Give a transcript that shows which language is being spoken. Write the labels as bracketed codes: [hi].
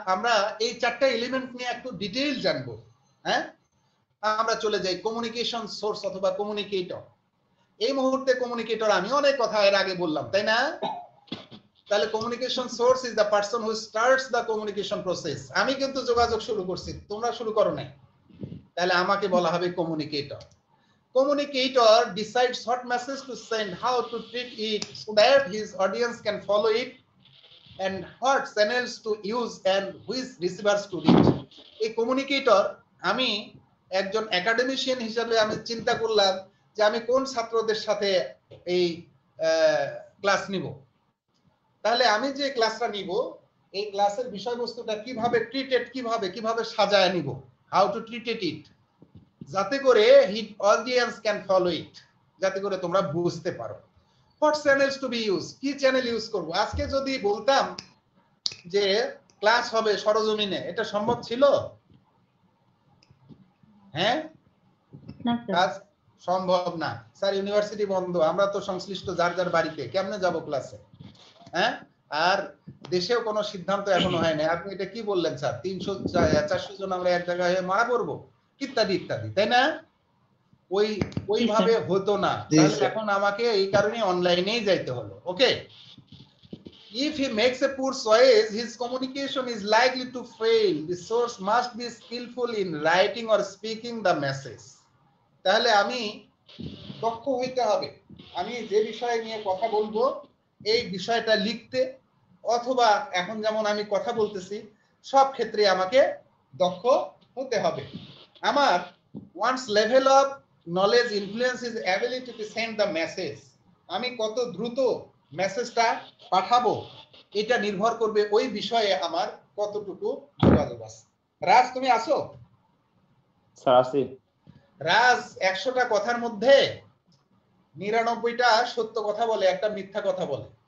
[bn] আমরা এই 4টা এলিমেন্ট নিয়ে একটু ডিটেইল জানবো। হ্যাঁ, আমরা চলে যাই কমিউনিকেশন সোর্স অথবা কমিউনিকেটর। এই মুহূর্তে কমিউনিকেটর আমি অনেক কথা এর আগে বললাম, তাই না? তাহলে [en] Communication source is the person who starts the communication process. [bn] আমি কিন্তু যোগাযোগ শুরু করছি, তোমরা শুরু করো নাই, তাহলে আমাকে বলা হবে communicator. [en] Communicator decides what message to send, how to treat it so that his audience can follow it, and what channels to use and which receivers to reach. [bn] এই কমিউনিকেটর, আমি একজন একাডেমিশিয়ান হিসেবে আমি চিন্তা করলাম যে আমি কোন ছাত্রদের সাথে এই ক্লাস নিব। তাহলে আমি যে ক্লাসটা নিব, এই ক্লাসের বিষয়বস্তুটা কিভাবে ট্রিটেড, কিভাবে সাজায় নিব, [en] how to treated it, [bn] যাতে করে [en] hit audience can follow it, [bn] যাতে করে তোমরা বুঝতে পারো। [en] what channels to be use, [bn] কি চ্যানেল ইউজ করব। আজকে যদি বলতাম যে ক্লাস হবে সরজমিনে, এটা সম্ভব ছিল? হ্যাঁ, না স্যার। কাজ সম্ভব না। স্যার ইউনিভার্সিটি বন্ধ, আমরা তো সংশ্লিষ্ট যার যার বাড়িতে, কেমনে যাব ক্লাসে? হ্যাঁ, আর দেশেও কোনো সিদ্ধান্ত এখনো হয় না। আপনি এটা কি বললেন স্যার, 300-400 জন আমরা এক জায়গায় মারা পড়বো, ইত্যাদি ইত্যাদি, তাই না? ওইভাবে হতো না। তাহলে এখন আমাকে এই কারণে অনলাইনেই যাইতে হলো। [en] Okay, if he makes a poor choice, his communication is likely to fail. The source must be skillful in writing or speaking the message. [bn] তাহলে আমি দক্ষ হইতে হবে, আমি যে বিষয় নিয়ে কথা বলবো এই বিষয়টা লিখতে, অথবা এখন যেমন আমি কথা বলতেছি, সব ক্ষেত্রে আমাকে দক্ষ হতে হবে। [en] আমার one's level of knowledge influence is ability to send the message. [bn] আমি কত দ্রুত মেসেজটা পাঠাবো এটা নির্ভর করবে ওই বিষয়ে আমার কতটুকু যোগাযোগ আছে। রাজ তুমি আসো? স্যার আসি। রাজ 100টা কথার মধ্যে 99টা সত্য কথা বলে, একটা মিথ্যা কথা বলে।